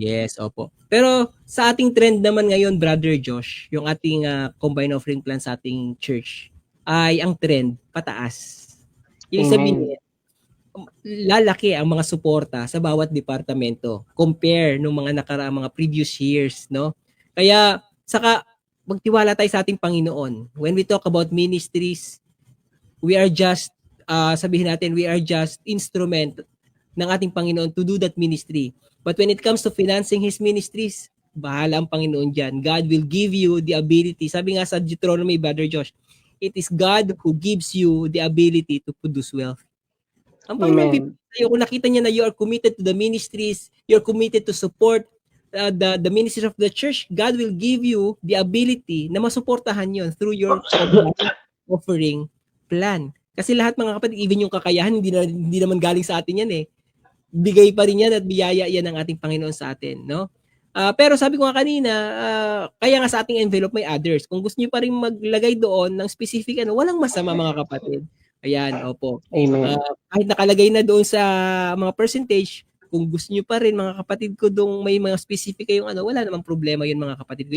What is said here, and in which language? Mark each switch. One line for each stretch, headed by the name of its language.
Filipino: Yes, opo. Pero sa ating trend naman ngayon, Brother Josh, yung ating combined offering plan sa ating church, ay ang trend pataas. Yung sabihin, lalaki ang mga suporta sa bawat departamento compare nung mga nakaraang mga previous years, no? Kaya saka magtiwala tayo sa ating Panginoon.
English: When we talk about ministries, we are just
Filipino: sabihin natin,
English: we are just instrument
Filipino: ng ating Panginoon
English: to do that ministry. But when it comes to financing His ministries,
Filipino: bahala ang Panginoon dyan.
English: God will give you the ability.
Filipino: Sabi nga sa
English: Deuteronomy, Brother Josh, it is God who gives you the ability to produce wealth.
Filipino: Ang Panginoon sa'yo, kung nakita niya na
English: you are committed to the ministries, you're committed to support the ministries of the church, God will give you the ability
Filipino: na masuportahan yon
English: through your offering plan.
Filipino: Kasi lahat mga kapatid, even yung kakayahan, hindi naman galing sa atin yan eh. Bigay pa rin yan at biyaya yan ng ating Panginoon sa atin, no? Pero sabi ko nga kanina, kaya nga sa ating envelope may others. Kung gusto niyo pa rin maglagay doon ng specific, walang masama mga kapatid. Ayan, opo. Amen. Kahit nakalagay na doon sa mga percentage, kung gusto niyo pa rin mga kapatid ko doon may mga specific kayong wala namang problema yun mga kapatid ko.